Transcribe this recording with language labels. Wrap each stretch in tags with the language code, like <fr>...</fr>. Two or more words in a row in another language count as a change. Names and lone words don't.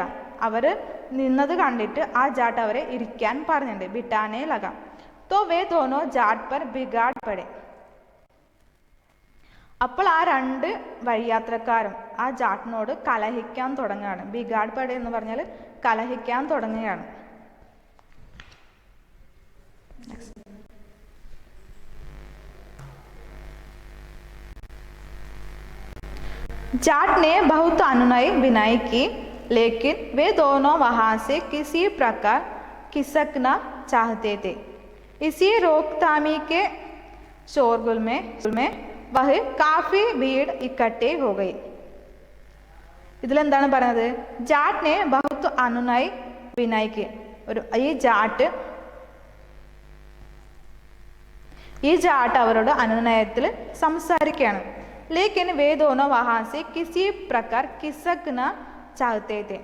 <ml>അവർ നിന്നത് കണ്ടിട്ട് ആ ജാട്ട് അവരെ ഇരിക്കാൻ പറഞ്ഞിട്ടുണ്ട്.</ml> <hi>बिठाने लगा तो वे दोनों जाट पर बिगड़ पड़े.</hi> <ml>അപ്പോൾ ആ രണ്ട് വഴിയാത്രക്കാരും ആ ജാട്ടിനോട് കലഹിക്കാൻ തുടങ്ങുകയാണ്.</ml> <hi>बिगड़ पड़े</hi> <ml>എന്ന് പറഞ്ഞാൽ കലഹിക്കാൻ തുടങ്ങുകയാണ്.</ml> <hi>जाट ने बहुत अनुनय विनय की, लेकिन वे दोनों वहां से किसी प्रकार खिसकना चाहते थे। इसी रोकथामी के शोरगुल में वह काफी भीड़ इकट्ठे हो गई.</hi> <ml>ഇതിലെന്താണ് പറയുന്നത്?</ml> <hi>जाट ने बहुत अनुनय विनय की,</hi> <ml>ഈ ജാട്ട് അവരോട് അനുനയത്തിൽ സംസാരിക്കുകയാണ്.</ml> <hi>लेकिन वे दोनों वहां से किसी प्रकार खिसकना चाहते थे.</hi>